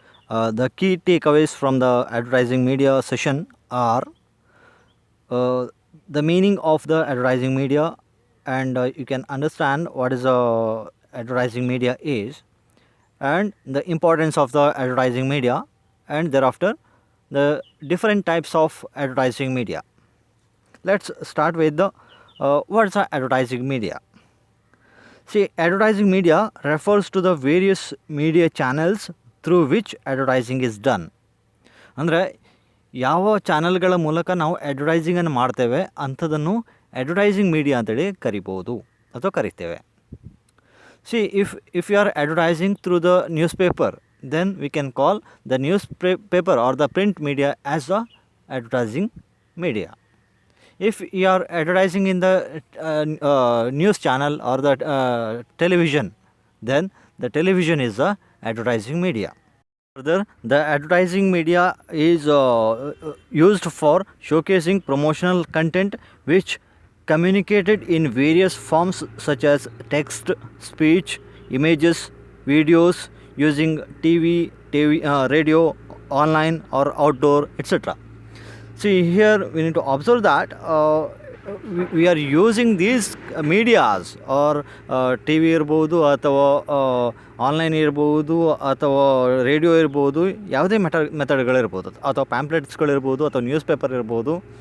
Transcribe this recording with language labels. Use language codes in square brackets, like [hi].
[en] The key takeaways from the advertising media session are uh, the meaning of the advertising media, and you can understand what is advertising media is, and the importance of the advertising media, and thereafter the different types of advertising media. Let's start with the what's the advertising media. See, advertising media refers to the various media channels through which advertising is done. [kn] ಅಂದರೆ ಯಾವ ಚಾನಲ್ಗಳ ಮೂಲಕ ನಾವು ಅಡ್ವರ್ಟೈಸಿಂಗನ್ನು ಮಾಡ್ತೇವೆ ಅಂಥದ್ದನ್ನು advertising media ಅಂತೇಳಿ ಕರಿಬೋದು ಅಥವಾ ಕರಿತೇವೆ. [en] See if you are advertising through the newspaper, then we can call the newspaper or the print media as the advertising media. If you are advertising in the news channel or the television, then the television is the advertising media. Further, the advertising media is used for showcasing promotional content which communicated in various forms such as text, speech, images, videos, using TV, radio, online or outdoor, etc. See, here we need to observe that we are using these medias or [kn] TV ಇರ್ಬೋದು ಅಥವಾ online ಇರ್ಬೋದು ಅಥವಾ radio ಇರ್ಬೋದು, ಯಾವುದೇ ಮೆಥಡ್ಗಳಿರ್ಬೋದು ಅಥವಾ ಪ್ಯಾಂಪ್ಲೆಟ್ಸ್ಗಳಿರ್ಬೋದು ಅಥವಾ news paper ಇರ್ಬೋದು.